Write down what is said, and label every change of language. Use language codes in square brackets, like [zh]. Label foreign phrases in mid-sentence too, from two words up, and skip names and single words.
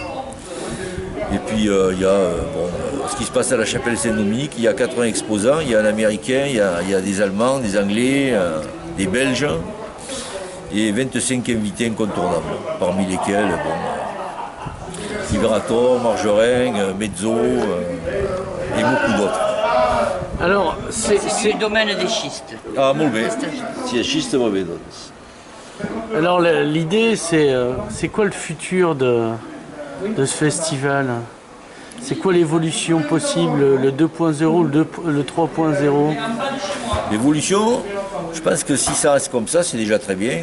[fr] Et puis il y a ce qui se passe à la Chapelle Saint-Dominique, il y a 80 exposants, il y a un Américain, il y a des Allemands, des Anglais, des Belges et 25 invités incontournables, parmi lesquels Liberator, Margerin, Mezzo et beaucoup d'autres. Alors, c'est le domaine des schistes. [ca] Ah, molt bé. Si és xista, va bé, doncs. [fr] Alors l'idée c'est quoi le futur de ce festival? C'est quoi l'évolution possible, le 2.0, le 3.0? L'évolution, je pense que si ça reste comme ça, c'est déjà très bien.